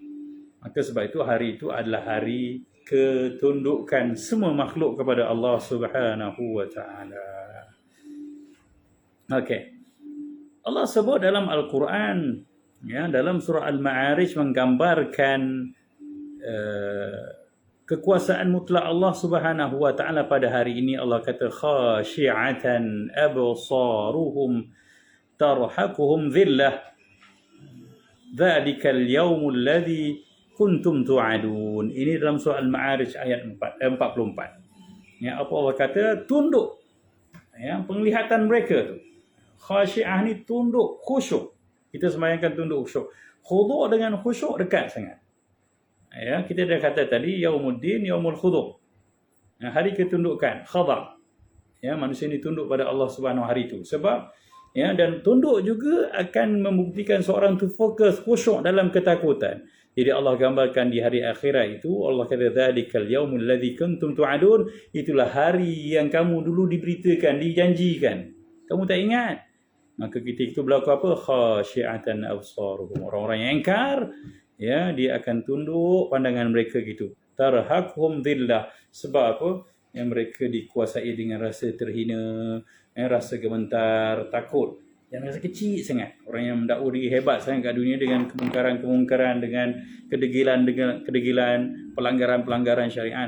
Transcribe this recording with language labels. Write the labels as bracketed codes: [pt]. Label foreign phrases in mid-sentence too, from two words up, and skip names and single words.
[ms] Maka sebab itu hari itu adalah hari ketundukan semua makhluk kepada Allah [ar] سبحانه وتعالى. [ms] Okey. Allah sebut dalam Al-Quran, ya, dalam surah Al-Ma'arij menggambarkan kekuasaan mutlak Allah [ar] سبحانه وتعالى [ms] pada hari ini. [ar] Allah kata خاشعة أبصارهم ترهقهم ذلة ذلك اليوم الذي كنتم توعدون. [ms] Ini dalam surah Al-Ma'arij ayat 44. Ya, apa Allah kata? Tunduk. Ya, penglihatan mereka tu. Khasyi'ah ni tunduk, khusyuk. Kita sembahyangkan tunduk khusyuk. Khudu' dengan khusyuk dekat sangat. Ya, kita dah kata tadi Yaumuddin, [ar] يوم الخضوع'. [ms] Ya, hari ketundukan, khada'. Ya, manusia ni tunduk pada Allah Subhanahu hari itu. Sebab ya, dan tunduk juga akan membuktikan seorang tu fokus, khusyuk dalam ketakutan. Jadi Allah gambarkan di hari akhirat itu, Allah kata [ar] ذلك اليوم الذي كنتم توعدون, [ms] itulah hari yang kamu dulu diberitakan, dijanjikan. Kamu tak ingat? Maka ketika itu berlaku apa? [ar] خاشعة أبصارهم. [ms] Orang-orang yang ingkar, ya, dia akan tunduk pandangan mereka gitu. [ar] ترهقهم ذلة. [ms] Sebab apa? Yang mereka dikuasai dengan rasa terhina, rasa gemetar, takut. Yang rasa kecil sangat. Orang yang mendakwa diri hebat sangat kat dunia dengan kemungkaran-kemungkaran, dengan kedegilan, pelanggaran-pelanggaran syariat.